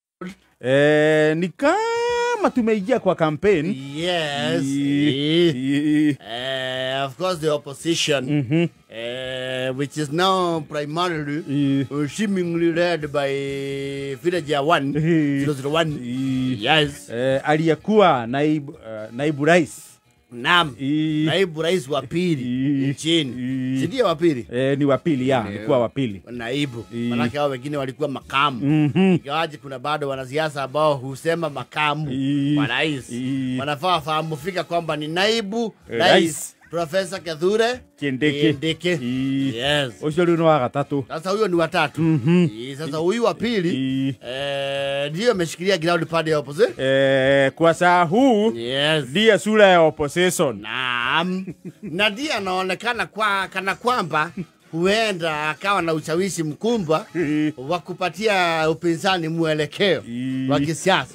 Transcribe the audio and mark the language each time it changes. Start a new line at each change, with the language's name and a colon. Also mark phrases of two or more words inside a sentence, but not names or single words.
Swahili: Ni kama tumeingia kwa campaign.
English: Yes. Of course the opposition, which is now primarily seemingly led by Villager 101. Yes.
Swahili: Aliyekuwa naibu rais. Naam. Naibu rais wa pili nchini. Sidia wa pili? Ni wa pili ya, alikuwa wa pili. Naibu. Manake hao wengine walikuwa makamu. Ingawaje kuna bado wanasiasa ambao husema makamu wa rais. Wanafaa fahamu fika kwamba ni naibu rais. Professor Kithure Kindiki.
English: Yes.
Kikuyu: Ucio ni wa gatatu.
Swahili: Sasa huyo ni wa tatu. Sasa huyu wa pili ndio ameshikilia ground pande ya opposition. Kwa saa huu ndiye sura ya opposition. Naam. Na ndiye anaonekana kana kwamba huenda akawa na ushawishi mkubwa wa kupatia upinzani mwelekeo wa kisiasa.